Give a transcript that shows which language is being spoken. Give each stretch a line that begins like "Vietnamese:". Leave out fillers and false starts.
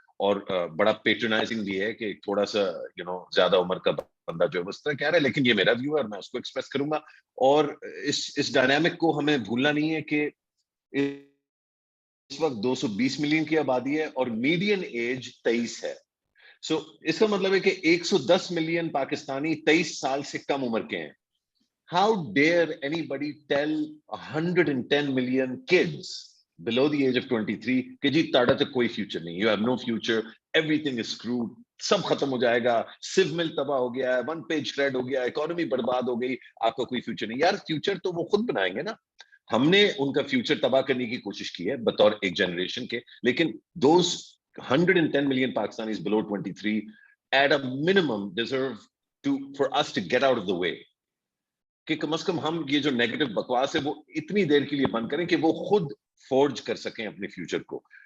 Urdu: اور بڑا پیٹرنائزنگ بھی ہے کہ تھوڑا سا زیادہ عمر کا بندہ جو ہے اس طرح کہہ رہا ہے، لیکن یہ میرا ویو ہے اور میں اس کو ایکسپریس کروں گا. اور اس ڈائنامک کو ہمیں بھولنا نہیں ہے کہ اس وقت 220 ملین کی آبادی ہے اور میڈین ایج 23 ہے. سو اس کا مطلب ہے کہ 110 ملین پاکستانی 23 سال سے کم عمر کے ہیں.
English: How dare anybody tell 110 million kids below the age of 23
Urdu: کہ جی تاڑا تک کوئی فیوچر نہیں,
English: you have no future, everything is screwed,
Urdu: سب ختم ہو جائے گا, سیو مل تباہ ہو گیا ہے, ون پیج کریڈ ہو گیا, اکانومی برباد ہو گئی, آپ کا کوئی فیوچر نہیں. یار فیوچر تو وہ خود بنائیں گے نا, ہم نے ان کا فیوچر تباہ کرنے کی کوشش کی ہے بطور ایک جنریشن کے, لیکن
English: those 110 million Pakistanis below 23 at a minimum deserve for us to get out of the way,
Urdu: کہ کم از کم ہم یہ جو نیگیٹو بکواس ہے وہ اتنی دیر کے لیے بند کریں کہ وہ خود فورج کر سکیں اپنے فیوچر کو.